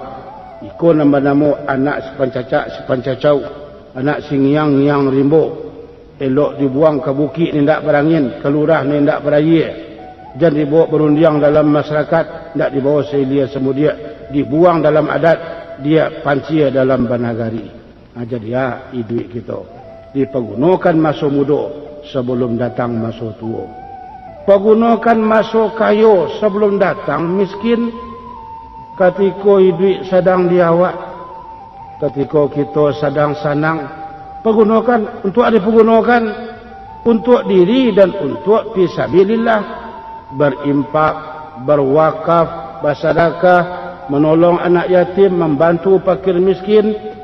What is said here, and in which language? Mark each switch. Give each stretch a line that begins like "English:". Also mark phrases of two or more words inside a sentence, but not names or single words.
Minangkabau: Ikut nama-nama anak sepancacau, anak singiang-ngiang rimbo. Elok dibuang ke bukit ni tak berangin, ke lurah ni tak beraya. Jangan dibawa berundiang dalam masyarakat, tak dibawa selia semudia. Dibuang dalam adat, dia pancia dalam banagari.
Indonesian: Jadi hidup kita dipergunakan masa muda sebelum datang masa tua. Pergunakan masa kaya sebelum datang miskin. Ketika hidup sedang diawak, ketika kita sedang sanang, pergunakan untuk dipergunakan untuk diri dan untuk fisabilillah, berimpak, berwakaf, bersedekah, menolong anak yatim, membantu fakir miskin.